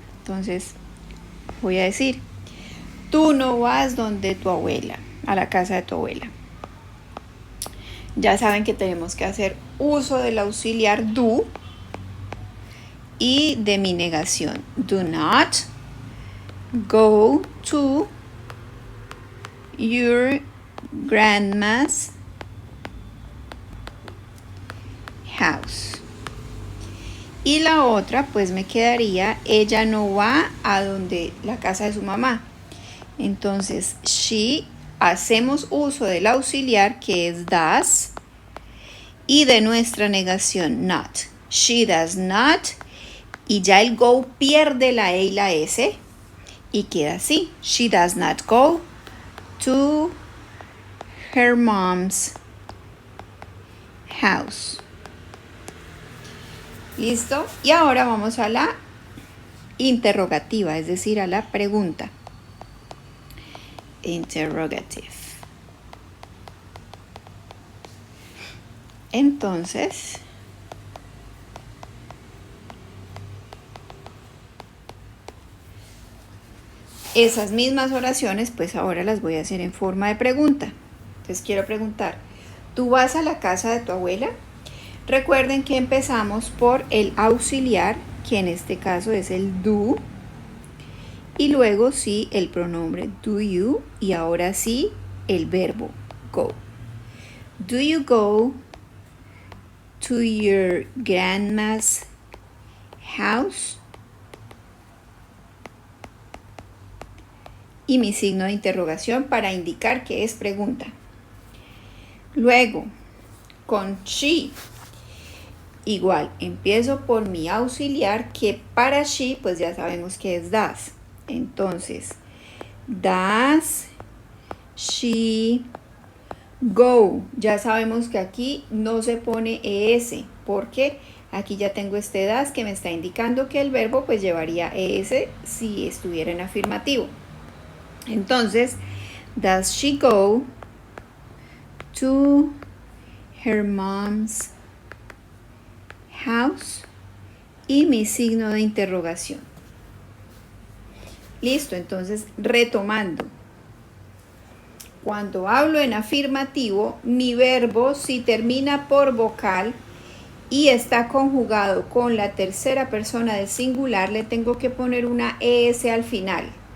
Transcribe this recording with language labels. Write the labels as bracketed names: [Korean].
[Spanish] Entonces, voy a decir, tú no vas donde tu abuela, a la casa de tu abuela. Ya saben que tenemos que hacer uso del auxiliar do y de mi negación. [English] Do not go to your grandma's house. [Spanish] Y la otra, pues me quedaría, ella no va a donde la casa de su mamá. Entonces, she, hacemos uso del auxiliar que es does y de nuestra negación not. [English] She does not, [Spanish] y ya el go pierde la E y la S y queda así. [English] She does not go to her mom's house. [Spanish] ¿Listo? Y ahora vamos a la interrogativa, es decir, a la pregunta. [English] Interrogative. [Spanish] Entonces, esas mismas oraciones, pues ahora las voy a hacer en forma de pregunta. Entonces quiero preguntar, ¿tú vas a la casa de tu abuela? Recuerden que empezamos por el auxiliar, que en este caso es el do, y luego sí el pronombre [English] do you, [Spanish] y ahora sí el verbo go. [English] Do you go to your grandma's house? [Spanish] Y mi signo de interrogación para indicar que es pregunta. Luego, con she, igual, empiezo por mi auxiliar, que para she, pues ya sabemos que es does. Entonces, [English] does she go? [Spanish] Ya sabemos que aquí no se pone ES, porque aquí ya tengo este does que me está indicando que el verbo pues llevaría ES si estuviera en afirmativo. Entonces, [English] does she go to her mom's house [Spanish] y mi signo de interrogación. Listo, entonces retomando. Cuando hablo en afirmativo, mi verbo, si termina por vocal y está conjugado con la tercera persona del singular, le tengo que poner una ES al final.